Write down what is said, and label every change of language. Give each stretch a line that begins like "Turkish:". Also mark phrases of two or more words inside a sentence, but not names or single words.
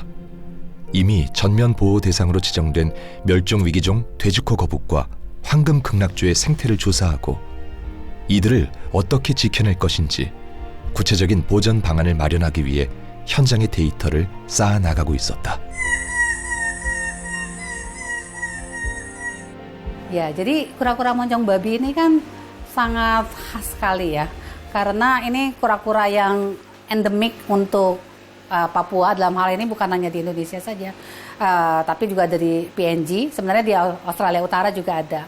Korean: 이미 전면 보호 대상으로 지정된 멸종 위기종 돼지코 거북과 황금 극락조의 생태를 조사하고 이들을 어떻게 지켜낼 것인지 구체적인 보전 방안을 마련하기 위해 현장의 데이터를 쌓아 나가고 있었다.
Indonesian: Ya, jadi kura-kura moncong babi ini kan sangat khas sekali ya. Karena ini kura-kura yang endemik untuk Papua, dalam hal ini bukan hanya di Indonesia saja, tapi juga dari PNG, sebenarnya di Australia Utara juga ada.